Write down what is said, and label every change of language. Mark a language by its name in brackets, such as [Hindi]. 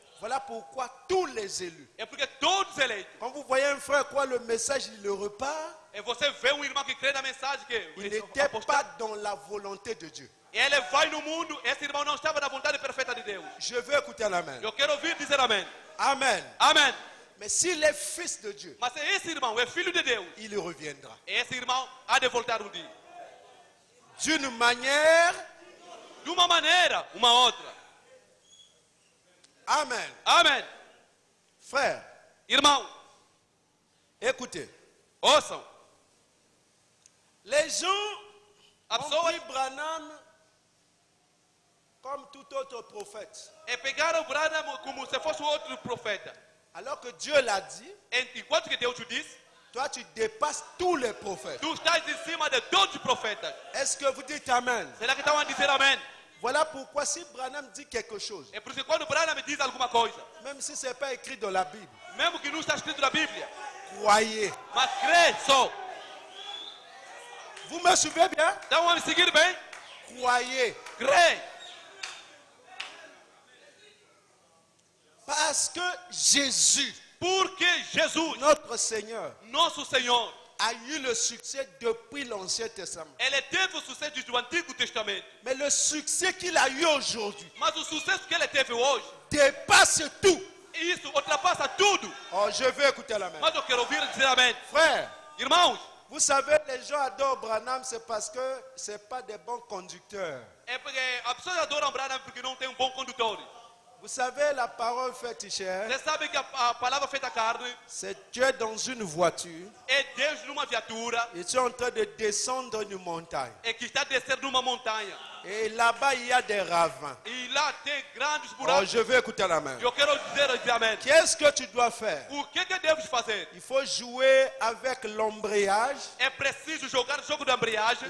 [French] Voilà pourquoi tous les élus, [Portuguese] É porque todos eleitos. [French] quand vous voyez un frère croire le message, il le repart, [Portuguese] E você vê irmão que crê na mensagem que [French] il n'était pas dans la volonté de Dieu. [Portuguese] ele vai no mundo, esse irmão não estava na vontade perfeita de Deus. [French] Je veux écouter l'amen. [Portuguese] Eu quero ouvir dizer amém. [French] Amen. [Portuguese] Amém. [French] Mais s'il est fils de Dieu, [Portuguese] Mas esse irmão é filho de Deus. [French] il reviendra. [Portuguese] Esse irmão há de voltar dia. [French] D'une manière, [Portuguese] De uma maneira, uma outra. [French] amen. [Portuguese] Amém. [French] Frère, [Portuguese] Irmão, [French] écoutez. [Portuguese] ouçam. [French] Les gens [Portuguese] A [French] ont [Portuguese] pessoa [French] pris Branham comme tout autre prophète. [Portuguese] pegaram Branham como se fosse outro profeta. [French] Alors que Dieu l'a dit, [Portuguese] Enquanto que Deus te disse, [French] toi tu dépasses tous les prophètes. [Portuguese] tu estás em cima de todos os profetas. [French] Est-ce que vous dites Amen? [Portuguese] Será que estão a dizer amém? [French] Voilà pourquoi si Branham dit quelque chose, [Portuguese] É por isso que quando Branham diz alguma coisa, [French] même si ce n'est pas écrit dans la Bible, [Portuguese] mesmo que não está escrito na Bíblia, [French] croyez. [Portuguese] mas crê só. [French] Vous me suivez bien? [Portuguese] Estão a me seguir bem? [French] Croyez. [Portuguese] Crê. [French] Parce que Jésus, [Portuguese] Porque Jesus, [French] notre Seigneur, [Portuguese] nosso Senhor, [French] a eu le succès depuis l'Ancien Testament. [Portuguese] ele teve o sucesso do Antigo Testamento. [French] Mais le succès qu'il a eu aujourd'hui [Portuguese] Mas o sucesso que ele teve hoje, [French] dépasse tout. [Portuguese] isso ultrapassa tudo. [French] Oh, je veux écouter la main. [Portuguese] Mas eu quero ouvir dizer amém. [French] Frère, [Portuguese] Irmãos, [French] vous savez, les gens adorent Branham, c'est parce que ce n'est pas des bons conducteurs. [Portuguese] é porque as pessoas adoram Branham porque não tem um bom condutor. [French] Vous savez, la parole faite chair, [Portuguese] Você sabe que a palavra feita carne [French] c'est Dieu dans une voiture [Portuguese] é Deus numa viatura [French] et tu es en train de descendre une montagne. [Portuguese] é que está descendo numa montanha. [French] Et là-bas, il y a des ravins. [Portuguese] E lá tem grandes Oh, buracos. [French] je veux écouter la main. [Portuguese] Eu quero dizer amém. [French] Qu'est-ce que tu dois faire? [Portuguese] O que deves fazer? [French] Il faut jouer avec l'embrayage, [Portuguese] É preciso jogar o jogo da embreagem,